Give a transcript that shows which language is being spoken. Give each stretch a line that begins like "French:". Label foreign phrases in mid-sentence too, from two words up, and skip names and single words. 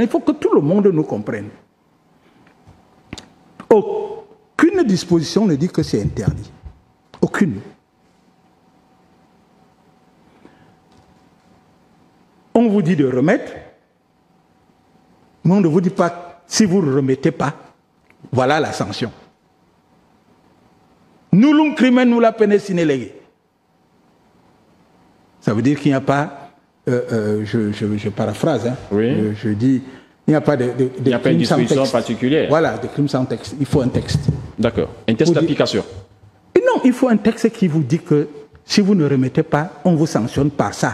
French: Il faut que tout le monde nous comprenne. Aucune disposition ne dit que c'est interdit. Aucune. On vous dit de remettre. Mais on ne vous dit pas, si vous ne remettez pas, voilà la sanction.
Latin: Nullum crimen nulla pene sine lege.
French: Ça veut dire qu'il n'y a pas, je paraphrase, hein, oui. Je dis, il n'y a pas de il n'y a pas une disposition particulière. Voilà, de crimes sans texte. Il faut un texte. D'accord. Un texte d'application. Non, il faut un texte qui vous dit que si vous ne remettez pas, on vous sanctionne par ça.